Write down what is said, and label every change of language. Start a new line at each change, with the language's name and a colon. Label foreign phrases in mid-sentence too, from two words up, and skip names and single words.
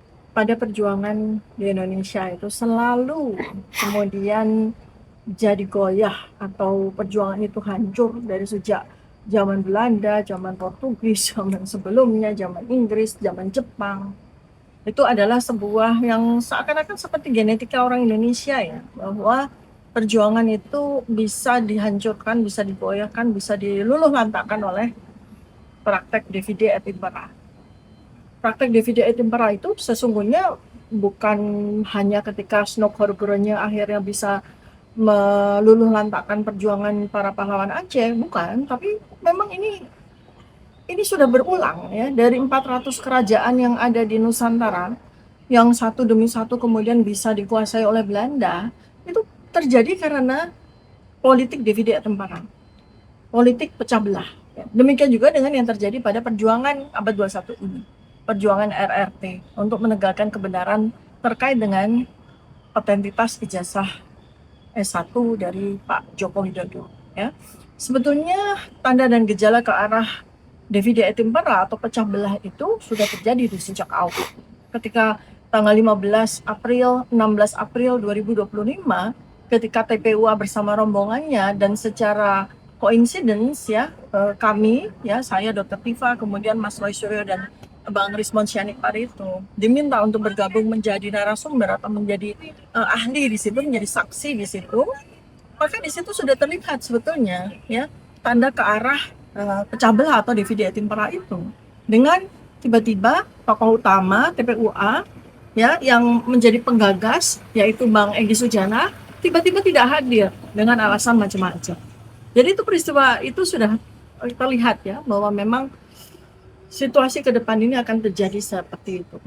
Indonesian: pada perjuangan di Indonesia itu selalu kemudian jadi goyah atau perjuangan itu hancur dari sejak zaman Belanda, zaman Portugis, zaman sebelumnya, zaman Inggris, zaman Jepang. Itu adalah sebuah yang seakan-akan seperti genetika orang Indonesia ya, bahwa perjuangan itu bisa dihancurkan, bisa digoyahkan, bisa diluluh lantakkan oleh praktek
Latin: divide et impera.
Indonesian: Praktek
Latin: divide et impera
Indonesian: itu sesungguhnya bukan hanya ketika Snok-Horburonnya akhirnya bisa meluluh lantakkan perjuangan para pahlawan Aceh, bukan, tapi memang ini sudah berulang ya, dari 400 kerajaan yang ada di Nusantara yang satu demi satu kemudian bisa dikuasai oleh Belanda, itu terjadi karena politik
Latin: divide et impera,
Indonesian: politik pecah belah. Demikian juga dengan yang terjadi pada perjuangan abad 21 ini, perjuangan RRT untuk menegakkan kebenaran terkait dengan otentitas ijazah S1 dari Pak Joko Widodo. Ya. Sebetulnya tanda dan gejala ke arah
Latin: divide et impera
Indonesian: atau pecah belah itu sudah terjadi di sejak awal. Ketika tanggal 15 April, 16 April 2025, ketika TPUA bersama rombongannya dan secara coincidence ya, kami ya, saya Dr. Tifa, kemudian Mas Roy Suryo dan Bang Rismon Syanikpar itu diminta untuk bergabung menjadi narasumber atau menjadi ahli di situ, menjadi saksi di situ, maka di situ sudah terlihat sebetulnya ya tanda ke arah pecah belah atau
Latin: divide et impera
Indonesian: itu dengan tiba-tiba tokoh utama TPUA ya yang menjadi penggagas yaitu Bang Egy Sujana tiba-tiba tidak hadir dengan alasan macam-macam. Jadi itu peristiwa itu sudah terlihat ya bahwa memang situasi ke depan ini akan terjadi seperti itu.